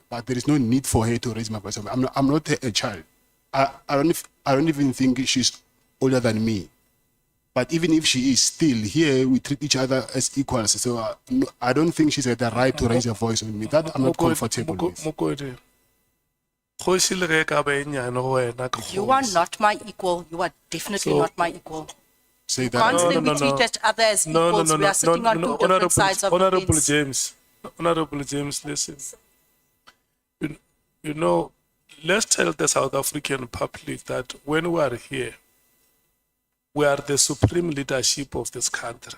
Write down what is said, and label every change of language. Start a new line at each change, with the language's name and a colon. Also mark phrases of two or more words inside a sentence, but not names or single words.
English: But there is no need for her to raise my voice. I'm not a child. I don't even think she's older than me. But even if she is still here, we treat each other as equals. So I don't think she's got the right to raise her voice on me. That I'm not comfortable with.
Northern Sotho: Mokodi, Kgosi le ge ka ba e nyane go wena ke
English: You are kgosi. not my equal. You are definitely So- not my equal. Say that. Can't say we treat each other as equals. We are sitting on two different sides of the Honorable fence. James, Honorable James, listen. You know, let's tell the South African public that when we are here, we are the supreme leadership of this country.